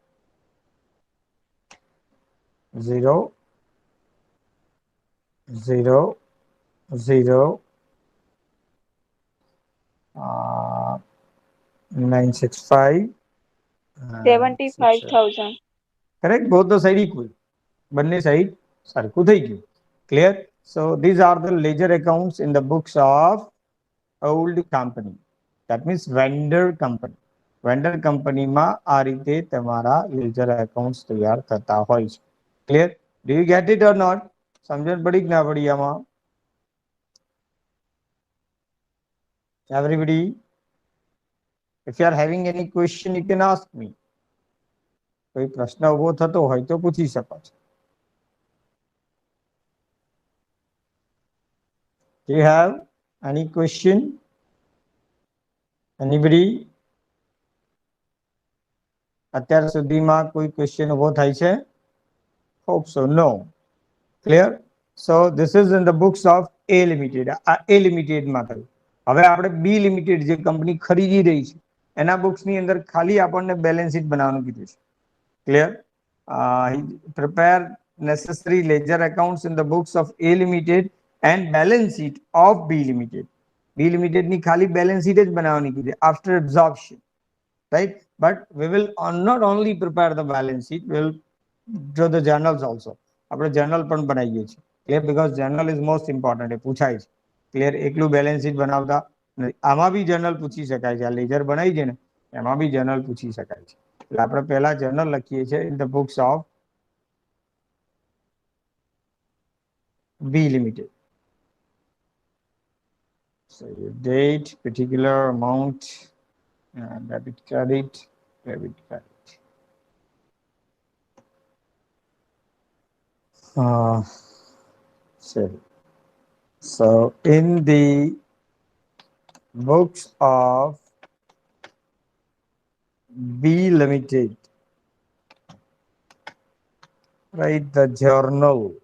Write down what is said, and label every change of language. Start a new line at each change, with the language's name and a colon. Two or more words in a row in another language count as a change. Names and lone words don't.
English: 0, 0, 0, 965 and 67. 75,000. Correct? Both the side equal.
Gujarati: બંને સાઈડ સરખું થઈ ગયું.
English: Clear? So these are the ledger accounts in the books of old company. That means vendor company. Vendor company
Gujarati: માં આ રીતે તમારા
English: ledger accounts
Gujarati: તૈયાર થતા હોય છે.
English: Clear? Do you get it or not?
Gujarati: સમજણ પડી કે ના પડી આમાં?
English: Everybody, if you are having any question, you can ask me.
Gujarati: કોઈ પ્રશ્ન ઉભો થતો હોય તો પૂછી શકો છો.
English: Do you have any question? Anybody?
Gujarati: અત્યાર સુધીમાં કોઈ ક્વેશ્ચન ઉભો થાય છે?
English: Hope so. No. Clear? So this is in the books of A Limited.
Gujarati: A Limited માં થયું. હવે આપણે B Limited જે કંપની ખરીદી રહી છે એના બુક્સની અંદર ખાલી આપણને
English: balance sheet
Gujarati: બનાવવાનું કીધું છે.
English: Clear? Prepare necessary ledger accounts in the books of A Limited and balance sheet of B Limited.
Gujarati: B Limited ની ખાલી
English: balance sheet
Gujarati: જ બનાવવાની કીધી
English: after absorption. Right? But we will not only prepare the balance sheet, we will draw the journals also.
Gujarati: આપણે જર્નલ પણ બનાવીએ છીએ.
English: Clear? Because journal is most important.
Gujarati: એ પૂછાય છે.
English: ક્લિયર?
Gujarati: એકલું બેલેન્સ શીટ બનાવતા આમાં બી જર્નલ પૂછી શકાય છે. આ લેજર બનાવી છે ને એમાં બી જર્નલ પૂછી શકાય છે. એટલે આપણે પહેલા જર્નલ લખીએ છીએ
English: in the books of B Limited. So your date, particular amount, debit, credit, debit, credit. So in the books of B Limited, write the journal.